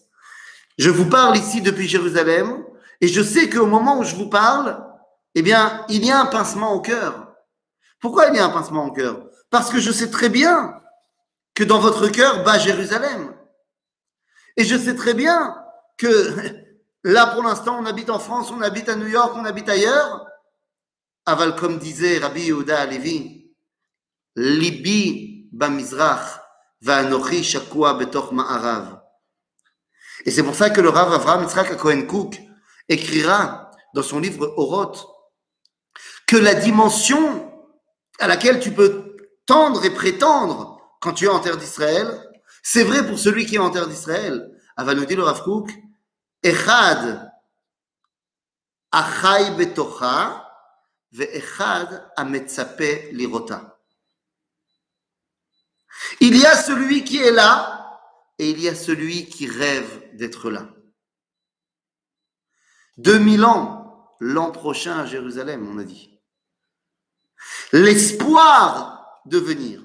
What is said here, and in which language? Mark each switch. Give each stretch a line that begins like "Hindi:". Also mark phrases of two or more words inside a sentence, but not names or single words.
French: Je vous parle ici depuis Jérusalem, et je sais qu'au moment où je vous parle, eh bien, il y a un pincement au cœur. Pourquoi il y a un pincement au cœur? Parce que je sais très bien que dans votre cœur bat Jérusalem. Et je sais très bien que là, pour l'instant, on habite en France, on habite à New York, on habite ailleurs.
Hebrew: Aval,
French: comme disait
Hebrew: Rabbi Yehuda Halevi, ליבי במזרח ואנוכי שקוע בתוך מערב.
French: Et c'est pour ça que le Rav Avraham Yitzhak Cohen Cook écrira dans son livre Oroth que la dimension à laquelle tu peux tendre et prétendre quand tu es en terre d'Israël, c'est vrai pour celui qui est en terre d'Israël. Va nous dire le
Hebrew: Rav Kook, אחד אחי בתוכה ואחד המצפה לראותה.
French: Il y a celui qui est là et il y a celui qui rêve d'être là. 2000 ans, l'an prochain à Jérusalem, on a dit. L'espoir de venir.